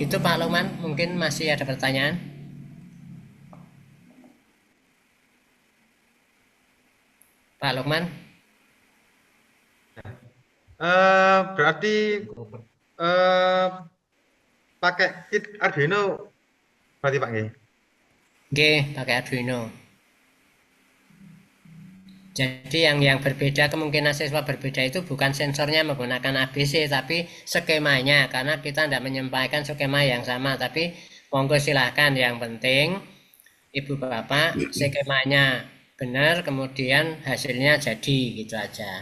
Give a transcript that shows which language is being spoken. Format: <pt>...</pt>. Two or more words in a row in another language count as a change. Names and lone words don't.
<id>Gitu Pak Lukman, mungkin masih ada pertanyaan? Pak Lukman? Berarti pakai kit Arduino berarti Pak nggih? Nggih, pakai Arduino. Jadi yang berbeda, kemungkinan siswa berbeda itu bukan sensornya menggunakan ABC, tapi skemanya, karena kita tidak menyampaikan skema yang sama, tapi monggo silahkan, yang penting Ibu Bapak skemanya benar, kemudian hasilnya jadi, gitu aja.</id>